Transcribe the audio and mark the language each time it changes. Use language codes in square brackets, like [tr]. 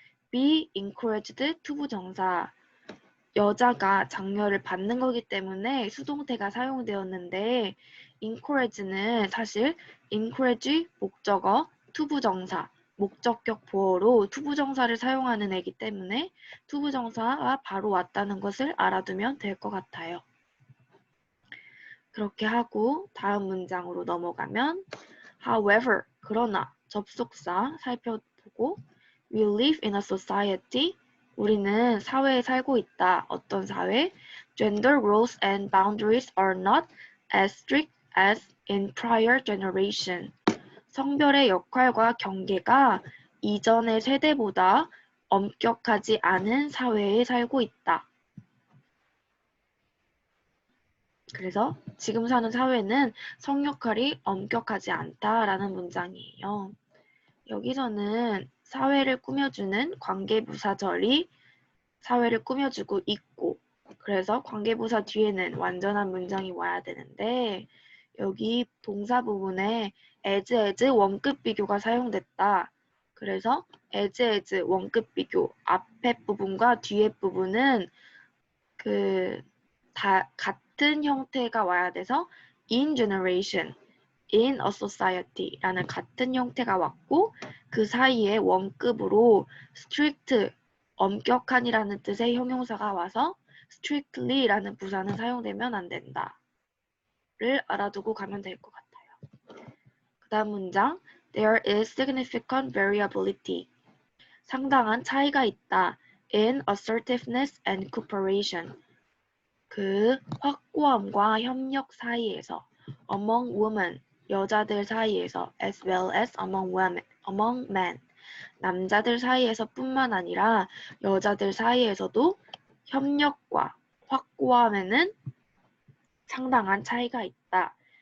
[ko] be encouraged to 부정사, 여자가 장려를 받는 거기 때문에 수동태가 사용되었는데 encourage는 사실 encourage 목적어 to 부정사, 목적격 보어로 to 부정사를 사용하는 애기 때문에 to 부정사가 바로 왔다는 것을 알아두면 될 것 같아요. 그렇게 하고 다음 문장으로 넘어가면 however, 그러나 접속사 살펴보고 [en] we live in a society, [ko] 우리는 사회에 살고 있다. 어떤 사회? [en] Gender roles and boundaries are not as strict as in prior generation. [ko] 성별의 역할과 경계가 이전의 세대보다 엄격하지 않은 사회에 살고 있다. 그래서 지금 사는 사회는 성 역할이 엄격하지 않다라는 문장이에요. 여기서는 사회를 꾸며주는 관계부사절이 사회를 꾸며주고 있고 그래서 관계부사 뒤에는 완전한 문장이 와야 되는데 여기 동사 부분에 as 원급 비교가 사용됐다. 그래서 as 원급 비교 앞에 부분과 뒤에 부분은 다 같은 형태가 와야 돼서 in generation, in a society라는 같은 형태가 왔고 그 사이에 원급으로 strict, 엄격한이라는 뜻의 형용사가 와서 strictly라는 부사는 사용되면 안 된다. 알아두고 가면 될 것 같아요. 그 다음 문장. [en] There is significant variability. [ko] 상당한 차이가 있다. [en] In assertiveness and cooperation. [ko] 그 확고함과 협력 사이에서. [en] Among women. [ko] 여자들 사이에서. [en] As well as among men. [ko] 남자들 사이에서 뿐만 아니라 여자들 사이에서도 협력과 확고함에는 상당한 차이가 있다.